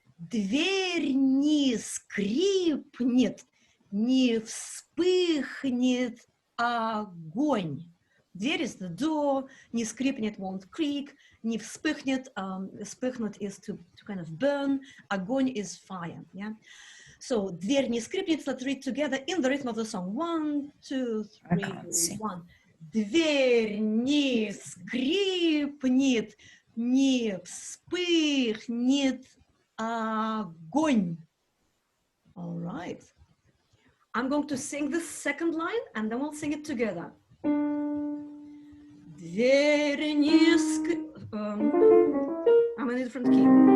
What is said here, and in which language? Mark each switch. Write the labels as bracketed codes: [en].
[ru] Дверь не скрипнет, не вспыхнет огонь. Дверь [en] is the door, [ru] не скрипнет [en] won't creak, [ru] не вспыхнет, вспыхнет [en] is to kind of burn, [ru] огонь [en] is fire, yeah? So, [ru] дверь не скрипнет, [en] let's read together in the rhythm of the song. 1, 2, 3, 1. [ru] Дверь не скрипнет, не вспыхнет огонь. [en] All right. I'm going to sing the second line and then we'll sing it together. [ru] Дверь не [en] I'm in a different key.